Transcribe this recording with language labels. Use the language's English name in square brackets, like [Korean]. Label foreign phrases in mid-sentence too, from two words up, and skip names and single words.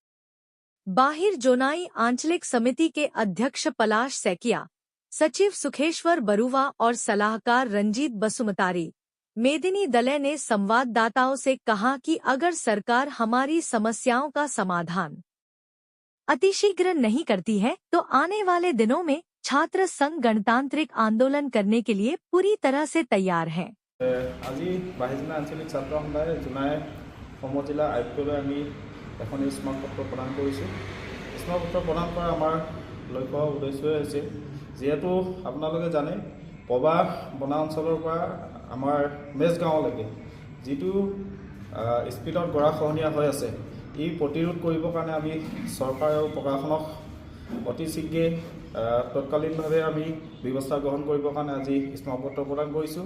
[Hindi] बाहिर जोनाई आंचलिक समिति के अध्यक्ष पलाश सैकिया, सचिव सुखेश्वर बरुवा और सलाहकार रंजीत बसुमतारी, मेदिनी दले ने संवाददाताओं से कहा कि अगर सरकार हमारी समस्याओं का समाधान अतिशीघ्र नहीं करती है तो आने वाले दिनों में छात्र संघ गणतांत्रिक आंदोलन करने के लिए पूरी तरह से तैयार है। [Assamese] আজি বাহিৰজিলা আঞ্চলিক ছাত্ৰ সন্থাই জোনাই সমজিলা আয়ুক্তলৈ আমি এখন স্মাৰক পত্ৰ প্ৰদান কৰিছোঁ। স্মাৰক পত্ৰ প্ৰদান কৰা আমাৰ লক্ষ্য উদ্দেশ্যই হৈছে যেহেতু আপোনালোকে জানে পবা বনা অঞ্চলৰ পৰা আমাৰ মেজগাঁৱলৈকে যিটো স্পীডত গৰাখহনীয়া হৈ আছে এই প্ৰতিৰোধ কৰিবৰ কাৰণে আমি চৰকাৰ আৰু প্ৰশাসনক অতি শীঘ্ৰে তৎকালীনভাৱে আমি ব্যৱস্থা গ্ৰহণ কৰিবৰ কাৰণে আজি স্মাৰক পত্ৰ প্ৰদান কৰিছোঁ।